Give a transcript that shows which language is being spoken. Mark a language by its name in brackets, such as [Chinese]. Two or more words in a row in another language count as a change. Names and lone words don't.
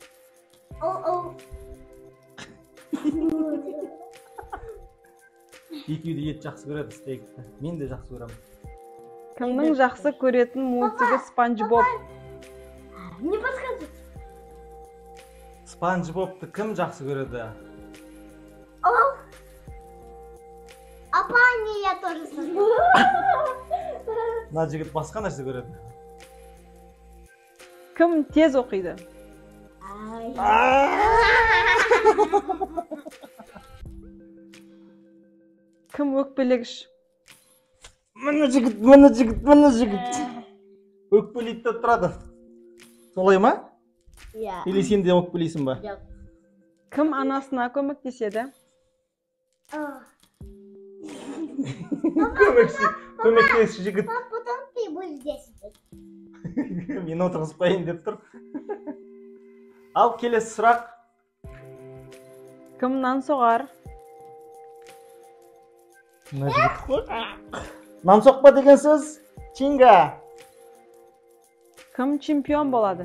[Kazakh] Екеуі де ет жақсы көреді, стейкті. Мен де жақсы көремін. Кімнің жақсы көретін мультигі Спанч Боб? [Russian] Не подскажи. [Kazakh] Спанч Бобты кім жақсы көреді? Апа, [Russian] не, я тоже смотрю. [Kazakh] Мына жігіт басқа нәрсе көреді. Кім тез оқиды? Кім өкпелегіш? Мына жігіт. Өкпелейді деп тұрады. Солай ма? Иә. Или сен де өкпелейсің ба? Кім анасына көмектеседі? Көмектес жігіт. [Russian] Потом ты будешь здесь. [Kazakh] Мен отырғызып қойайын деп тұр. Ал келесі сұрақ. Кім нан соғар? Мына жігіт қой. Нан соқпа деген сөз. Чинга. Кім чемпион болады?